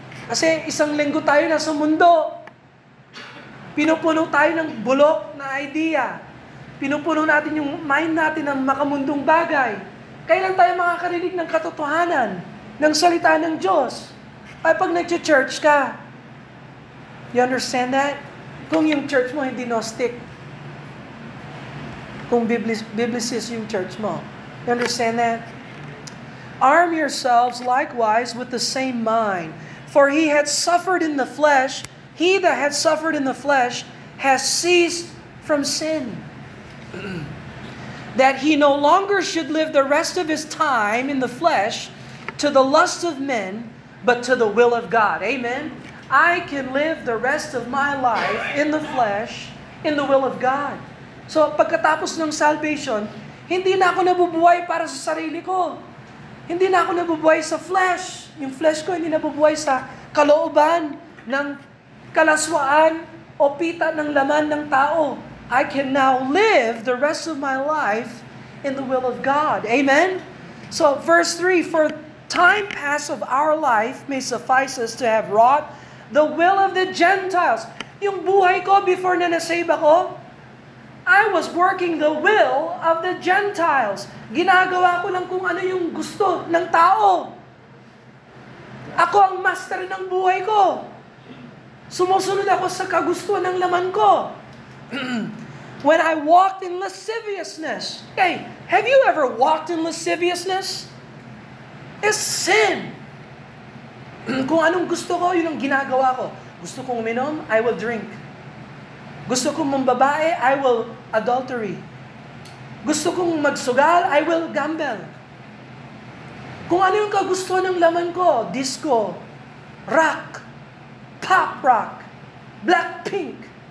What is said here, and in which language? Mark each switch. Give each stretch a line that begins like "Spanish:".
Filipino: Kasi isang linggo tayo na sa mundo. Pinupuno tayo ng bulok na idea. Pinupuno natin yung mind natin ng makamundong bagay. Kailan tayo makakarinig ng katotohanan, ng salita ng Diyos? Ay pag nag-church ka.
English: You understand that?
Filipino: Kung yung church mo hindi Gnostic. Kung biblicist yung church mo.
English: You understand that? Arm yourselves likewise with the same mind. For he had suffered in the flesh, he that had suffered in the flesh has ceased from sin. That he no longer should live the rest of his time in the flesh to the lust of men, but to the will of God. Amen? I can live the rest of my life in the flesh, in the will of God.
Filipino: So, pagkatapos ng salvation, hindi na ako nabubuhay para sa sarili ko. Hindi na ako nabubuhay sa flesh. Yung flesh ko hindi nabubuhay sa kalooban ng kalaswaan o pita ng laman ng tao.
English: I can now live the rest of my life in the will of God. Amen? So, verse 3, for time past of our life may suffice us to have wrought the will of the Gentiles.
Filipino: Yung buhay ko before na nasave ako,
English: I was working the will of the Gentiles.
Filipino: Ginagawa ko lang kung ano yung gusto ng tao. Ako ang master ng buhay ko. Sumusunod ako sa kagustuhan ng laman ko.
English: When I walked in lasciviousness. Hey, have you ever walked in lasciviousness? It's sin.
Filipino: Kung anong gusto ko, yun ang ginagawa ko. Gusto kong uminom,
English: I will drink.
Filipino: Gusto kong mambabae,
English: I will adultery.
Filipino: Gusto kong magsugal,
English: I will gamble.
Filipino: Kung ano yung kagustuhan ng laman ko, disco, rock, pop rock, Blackpink,